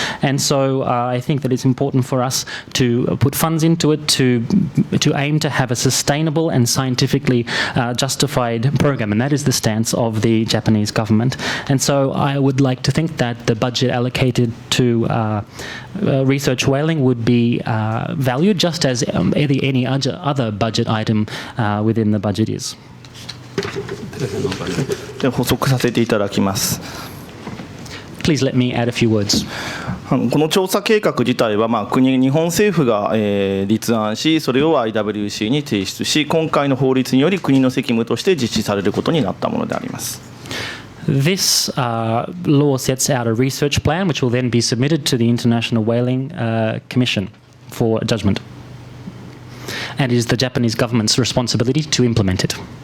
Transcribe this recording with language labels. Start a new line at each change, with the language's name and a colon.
English: And so I think that it's important for us to put funds into it to aim to have a sustainable and scientifically justified program. And that is the stance of the Japanese government. And so I would like to think that the budget allocated to research whaling would be valued just as any other budget item within the budget is.
Japanese: で補足させていただきます。
English: Please let me add a few words.
Japanese: この調査計画自体は、日本政府が立案し、それを IWC に提出し、今回の法律により国の責務として実施されることになったものであります。
English: This law sets out a research plan which will then be submitted to the International Whaling Commission for judgment, and it is the Japanese government's responsibility to implement it.